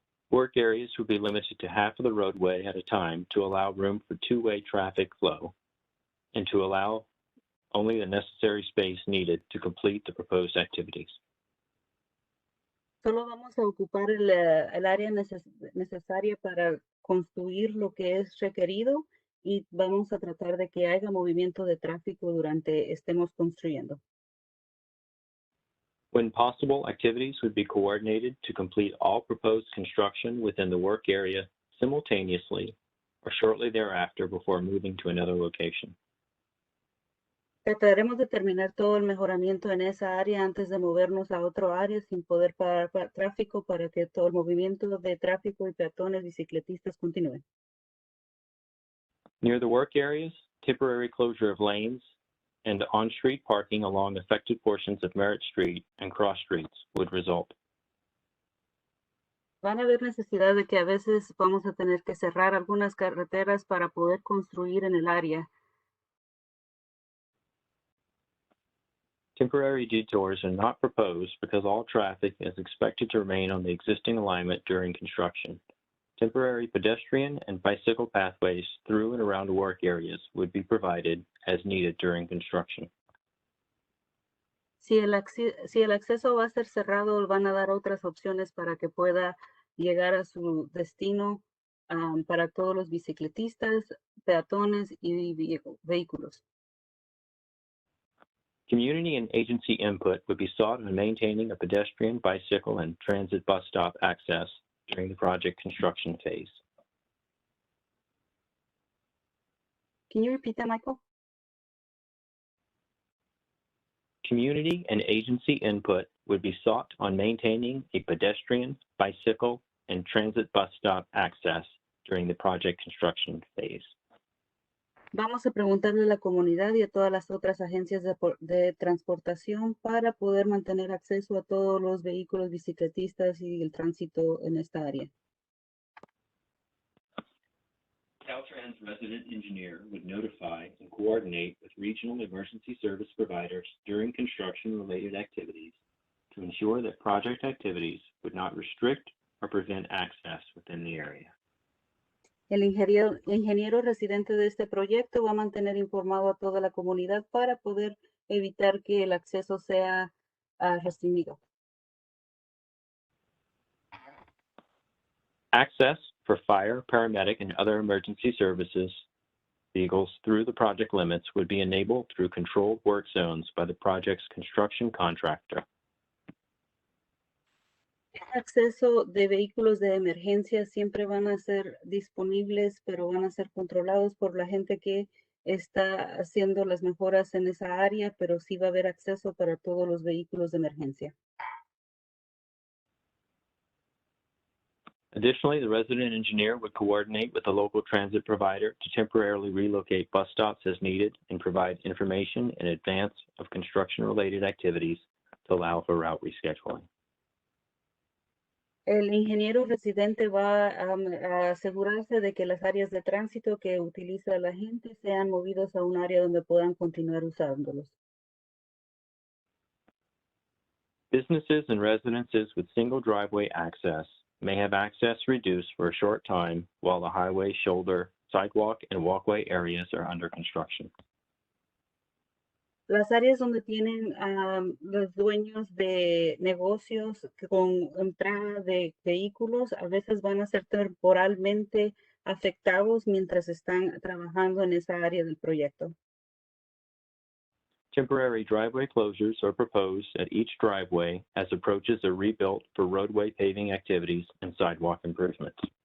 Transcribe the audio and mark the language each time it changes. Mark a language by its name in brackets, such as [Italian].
[English] Work areas would be limited to half of the roadway at a time to allow room for two-way traffic flow and to allow only the necessary space needed to complete the proposed activities. [Spanish] Solo vamos a ocupar el área necesaria para construir lo que es requerido y vamos a tratar de que haya movimiento de tráfico durante estemos construyendo. [English] When possible, activities would be coordinated to complete all proposed construction within the work area simultaneously or shortly thereafter before moving to another location. [Spanish] Trataremos de terminar todo el mejoramiento en esa área antes de movernos a otro área sin poder parar tráfico para que todo el movimiento de tráfico y peatones bicicletistas continúe. [English] Near the work areas, temporary closure of lanes and on-street parking along affected portions of Merritt Street and cross streets would result. [Spanish] Van a haber necesidad de que a veces vamos a tener que cerrar algunas carreteras para poder construir en el área. [English] Temporary detours are not proposed because all traffic is expected to remain on the existing alignment during construction. Temporary pedestrian and bicycle pathways through and around work areas would be provided as needed during construction. [Spanish] Si el acceso va a ser cerrado, van a dar otras opciones para que pueda llegar a su destino para todos los bicicletistas, peatones y vehículos. [English] Community and agency input would be sought on maintaining a pedestrian, bicycle, and transit bus stop access during the project construction phase. Can you repeat that, Michael? Community and agency input would be sought on maintaining a pedestrian, bicycle, and transit bus stop access during the project construction phase. [Spanish] Vamos a preguntarle a la comunidad y a todas las otras agencias de transportación para poder mantener acceso a todos los vehículos bicicletistas y el tránsito en esta área. [English] Caltrans resident engineer would notify and coordinate with regional emergency service providers during construction-related activities to ensure that project activities would not restrict or prevent access within the area. [Spanish] El ingeniero residente de este proyecto va a mantener informado a toda la comunidad para poder evitar que el acceso sea restringido. [English] Access for fire, paramedic, and other emergency services vehicles through the project limits would be enabled through controlled work zones by the project's construction contractor. [Spanish] El acceso de vehículos de emergencia siempre van a ser disponibles, pero van a ser controlados por la gente que está haciendo las mejoras en esa área, pero sí va a haber acceso para todos los vehículos de emergencia. [English] Additionally, the resident engineer would coordinate with the local transit provider to temporarily relocate bus stops as needed and provide information in advance of construction-related activities to allow for route rescheduling. [Spanish] El ingeniero residente va a asegurarse de que las áreas de tránsito que utiliza la gente sean movidos a un área donde puedan continuar usándolos. [English] Businesses and residences with single driveway access may have access reduced for a short time while the highway, shoulder, sidewalk, and walkway areas are under construction. [Spanish] Las áreas donde tienen los dueños de negocios con entrada de vehículos a veces van a ser temporalmente afectados mientras están trabajando en esa área del proyecto. [English] Temporary driveway closures are proposed at each driveway as approaches are rebuilt for roadway paving activities and sidewalk improvements.